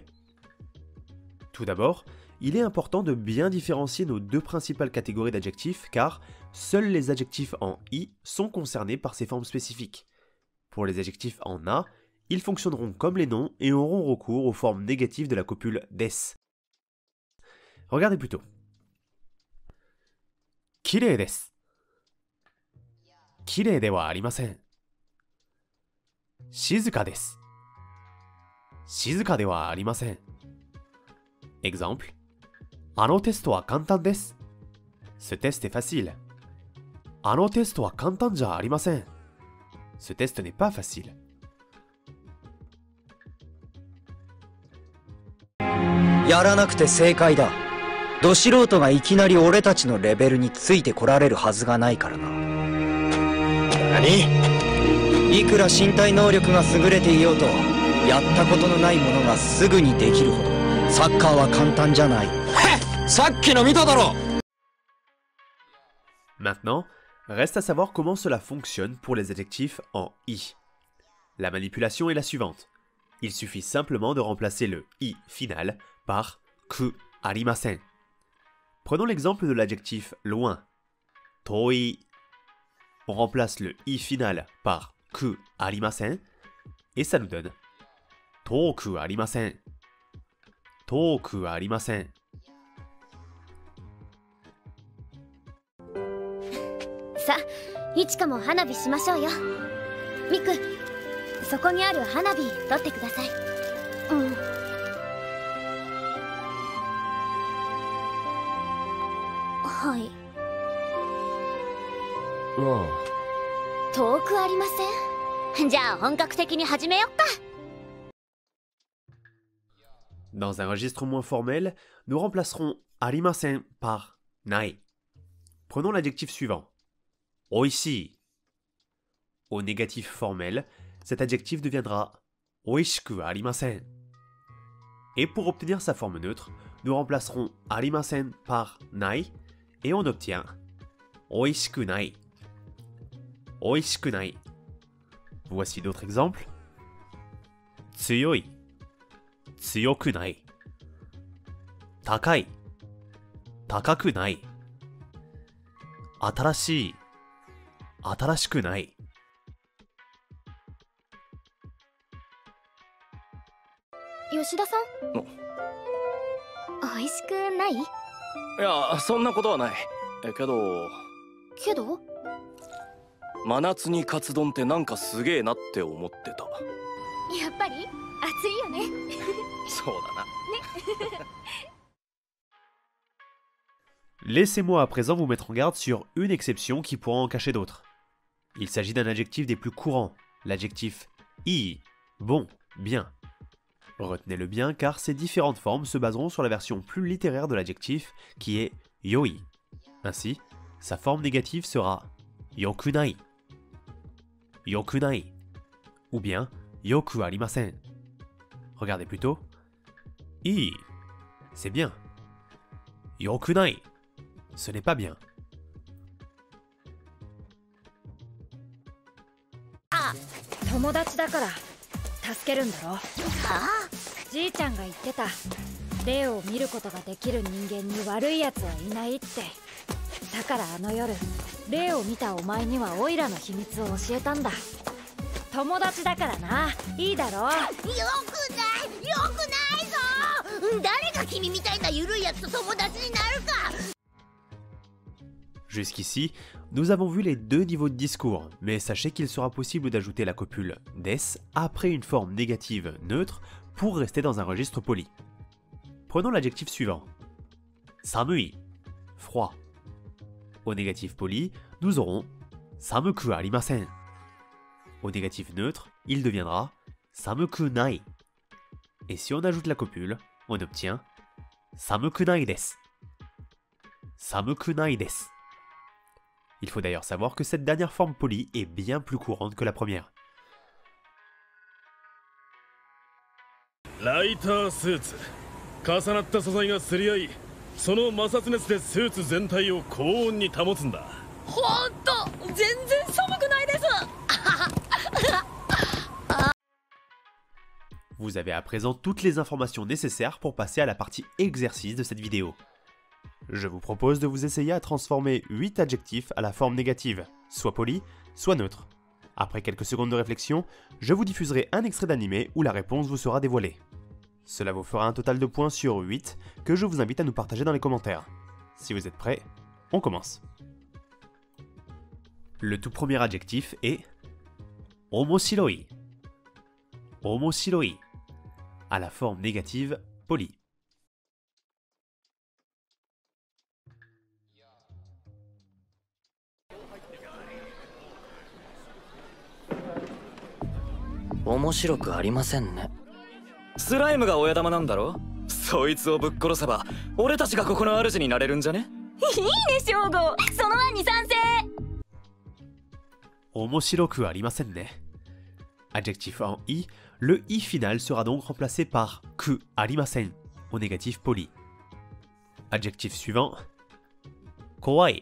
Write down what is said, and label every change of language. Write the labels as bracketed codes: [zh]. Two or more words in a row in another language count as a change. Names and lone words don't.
[fr] Tout d'abord, il est important de bien différencier nos deux principales catégories d'adjectifs car seuls les adjectifs en i sont concernés par ces formes spécifiques. Pour les adjectifs en a, ils fonctionneront comme les noms et auront recours aux formes négatives de la copule des. Regardez plutôt. [ja] きれいです. きれいではありません。静かです. 静かではありません. Exemple. あのテストは簡単です. [fr] Ce test est facile. [ja] あのテストは簡単じゃありません. [fr] Ce test n'est pas facile. [ja] やらなくて正解だ。ど素人がいきなり俺たちのレベルについてこられるはずがないからな。何？いくら身体能力が優れていようと、やったことのないものがすぐにできるほどサッカーは簡単じゃない。さっきの見ただろ。 [fr] Maintenant, reste à savoir comment cela fonctionne pour les adjectifs en i. La manipulation est la suivante. Il suffit simplement de remplacer le i final par [ja] くありません. [fr] Prenons l'exemple de l'adjectif loin. Toi. On remplace le i final par [ja] くありません [fr] et ça nous donne [ja] 遠くありません. 遠くありません. さあ、いちかも花火しましょうよ。ミク、そこにある花火取ってください。うん。はい。まあ。遠くありません。じゃあ本格的に始めよっか。 [fr] Dans un registre moins formel, nous remplacerons arimasen par nai. Prenons l'adjectif suivant. Oishii. Au négatif formel, cet adjectif deviendra [ja] 美味しくありません. [fr] Et pour obtenir sa forme neutre, nous remplacerons arimasen par nai et on obtient [ja] 美味しくない. 美味しくない. [fr] Voici d'autres exemples. Tsuyoi. [ja] 強くない. 高い。高くない. [fr] Atarashii. [ja] 新しくない. 吉田さん、美味しくない？いや、そんなことはない。けど真夏にカツ丼ってなんかすげえなって思ってた。やっぱり暑いよね。そうだな。 [fr] Laissez-moi à présent vous mettre en garde sur une exception qui pourra en cacher d'autres. Il s'agit d'un adjectif des plus courants, l'adjectif i, bon, bien. Retenez-le bien car ces différentes formes se baseront sur la version plus littéraire de l'adjectif qui est yoi. Ainsi, sa forme négative sera [ja] よくない、よくない, [fr] ou bien [ja] よくありません. [fr] Regardez plutôt. I, c'est bien. Yokunai, ce n'est pas bien. [ja] 友達だから助けるんだろ。はあ、じいちゃんが言ってた。霊を見ることができる人間に悪いやつはいないって。だからあの夜、霊を見たお前にはオイラの秘密を教えたんだ。友達だからな。いいだろ。よくないぞ。誰が君みたいな緩いやつと友達になるか。 [fr] Jusqu'ici, nous avons vu les deux niveaux de discours, mais sachez qu'il sera possible d'ajouter la copule des après une forme négative neutre pour rester dans un registre poli. Prenons l'adjectif suivant. Samui, froid. Au négatif poli, nous aurons [ja] 寒くありません. [fr] Au négatif neutre, il deviendra [ja] 寒くない. [fr] Et si on ajoute la copule, on obtient [ja] 寒くないです. 寒くないです. [fr] Il faut d'ailleurs savoir que cette dernière forme polie est bien plus courante que la première. [ja] ライタースーツ重なった素材がすり合いその摩擦熱でスーツ全体を高温に保つんだ。ほんと全然寒くないです。 [fr] Vous avez à présent toutes les informations nécessaires pour passer à la partie exercice de cette vidéo. Je vous propose de vous essayer à transformer 8 adjectifs à la forme négative, soit poli, soit neutre. Après quelques secondes de réflexion, je vous diffuserai un extrait d'animé où la réponse vous sera dévoilée. Cela vous fera un total de points sur 8 que je vous invite à nous partager dans les commentaires. Si vous êtes prêts, on commence. Le tout premier adjectif est omoshiroi. Omoshiroi, à la forme négative polie. [ja] スライムが親玉なんだろ。そいつをぶっ殺せば俺たちがここの主になれるんじゃね。いいねショーゴ、その案に賛成。面白くありませんね. [fr] Adjectif en i, le i final sera donc remplacé par [ja] くありません [fr] au négatif poli. Adjectif suivant, kowai.